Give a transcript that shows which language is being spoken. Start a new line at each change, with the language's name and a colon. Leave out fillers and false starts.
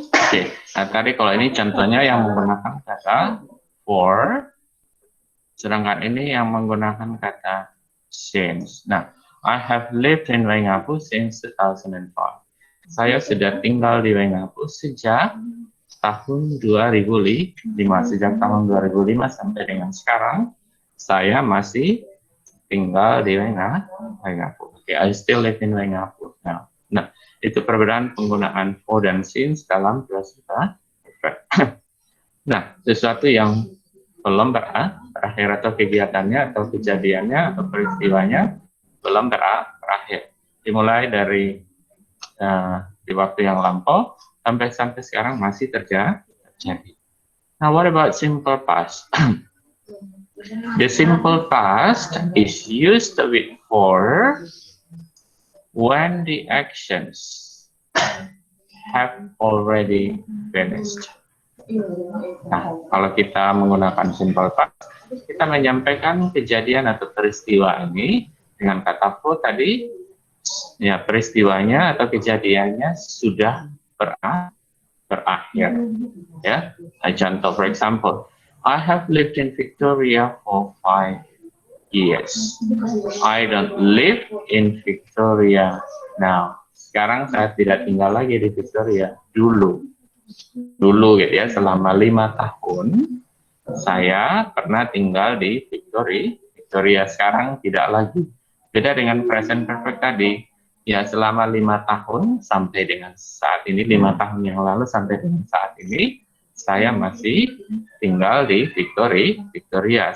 Indonesian: Oke, nah tadi kalau ini contohnya yang menggunakan kata for, sedangkan ini yang menggunakan kata since.
English: Nah, I have lived in Waingapu since 2005.
Indonesian: Saya sudah tinggal di Waingapu sejak tahun 2005. Sejak tahun 2005 sampai dengan sekarang, saya masih tinggal di Waingapu.
English: Okay, I still live in Waingapu now.
Indonesian: Nah, itu perbedaan penggunaan for dan since dalam present perfect. Nah, sesuatu yang belum berakhir atau kegiatannya atau kejadiannya atau peristiwanya belum berakhir. Dimulai dari di waktu yang lampau sampai sekarang masih terjadi.
English: Now, what about simple past? The simple past is used with for when the actions have already finished.
Indonesian: Nah, kalau kita menggunakan simple past, kita menyampaikan kejadian atau peristiwa ini dengan kata for tadi, ya peristiwanya atau kejadiannya sudah berakhir. Ya, contoh,
English: for example, I have lived in Victoria for 5 years. I don't live in Victoria now.
Indonesian: Sekarang saya tidak tinggal lagi di Victoria. Dulu gitu ya, selama 5 tahun saya pernah tinggal di Victoria. Sekarang tidak lagi. Beda dengan present perfect tadi. Ya, selama 5 tahun sampai dengan saat ini, 5 tahun yang lalu sampai dengan saat ini, saya masih tinggal di Victoria.